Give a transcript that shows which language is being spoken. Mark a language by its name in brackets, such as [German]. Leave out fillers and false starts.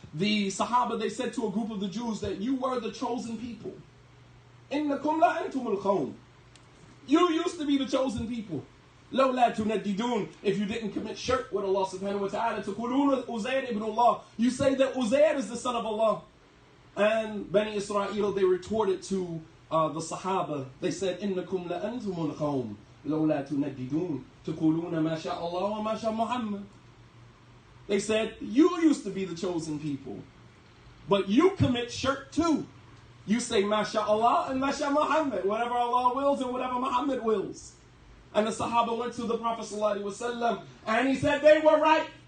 [English] The Sahaba, they said to a group of the Jews that you were the chosen people. [Arabic] إِنَّكُمْ لَأَنْتُمُ الْقَوْمِ. [English] You used to be the chosen people. [Arabic] لَوْلَا تُنَدِّدُونَ. [English] If you didn't commit shirk with Allah subhanahu wa ta'ala, [Arabic] تَقُولُونَ [English] Uzair ibn Allah. You say that Uzair is the son of Allah. And Bani Israel, they retorted to the Sahaba. They said, [Arabic] إِنَّكُمْ لَأَنْتُمُ الْقَوْمِ لَوْلَا تُنَدِّدُونَ تَقُولُونَ مَا شَاءَ اللَّهُ وَمَا شَاءَ مُحَمَّدٌ. [English] They said, you used to be the chosen people, but you commit shirk too. You say, MashaAllah and Masha Muhammad, whatever Allah wills and whatever Muhammad wills. And the Sahaba went to the Prophet ﷺ and he said, they were right.